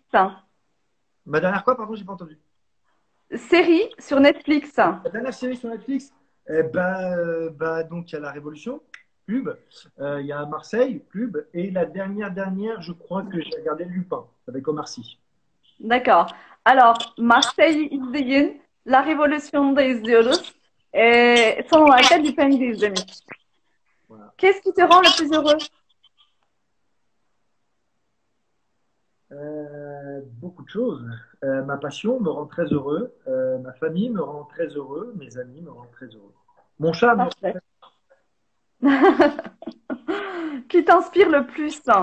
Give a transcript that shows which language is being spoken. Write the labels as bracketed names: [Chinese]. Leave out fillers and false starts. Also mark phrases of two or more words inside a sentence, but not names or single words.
[French] Ma dernière quoi, pardon, j'ai pas entendu. Série sur Netflix. La dernière série sur Netflix, donc il y a La Révolution, pub. Il y a Marseille, pub. Et la dernière, je crois que j'ai regardé Lupin avec Omar Sy. D'accord. Alors, [Turkish] Marseille'yi izleyin, La Revolution'u da izliyoruz. Son olarak da Lupin'i de izlemiş. [French] Voilà. Qu'est-ce qui te rend le plus heureux? beaucoup de choses. Ma passion me rend très heureux. Ma famille me rend très heureux. Mes amis me rendent très heureux. Mon chat me rend Parfait. très... Qui t'inspire le plus?